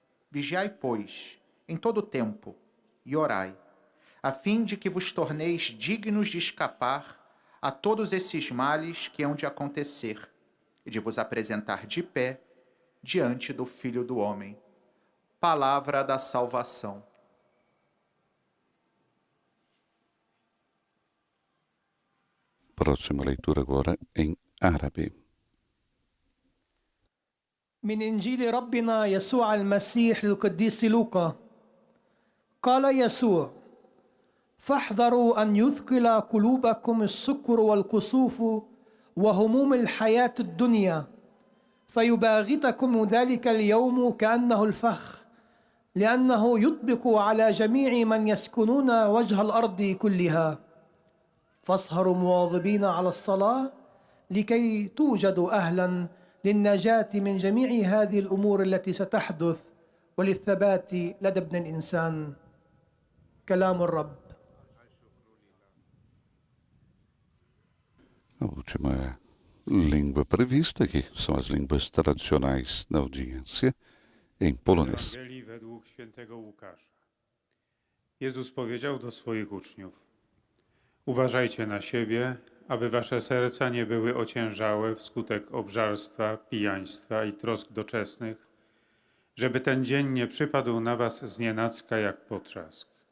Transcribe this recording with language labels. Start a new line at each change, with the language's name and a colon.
Portuguese: Vigiai, pois, em todo o tempo, e orai, a fim de que vos torneis dignos de escapar a todos esses males que hão de acontecer, e de vos apresentar de pé diante do Filho do Homem. Palavra da salvação. Próxima leitura agora em árabe.
Arabic: من إنجيل ربنا يسوع المسيح للقديس لوقا. قال يسوع: فاحذروا أن يثقل قلوبكم السكر والكسوف وهموم الحياة الدنيا، فيباغتكم ذلك اليوم كأنه الفخ، لأنه يطبق على جميع من يسكنون وجه الأرض كلها. فاسهروا مواظبين على الصلاة لكي توجدوا أهلا للنجاة من جميع هذه الأمور التي ستحدث وللثبات لدى ابن الإنسان. كلام الرب.
Portuguese: A última língua prevista, que são as línguas tradicionais da audiência, em polonês.
Polish: Ewangelii według świętego Łukasza. Jezus powiedział do swoich uczniów: Uważajcie na siebie, aby wasze serca nie były ociężałe wskutek obżarstwa, pijaństwa i trosk doczesnych, żeby ten dzień nie przypadł na was znienacka jak potrzask.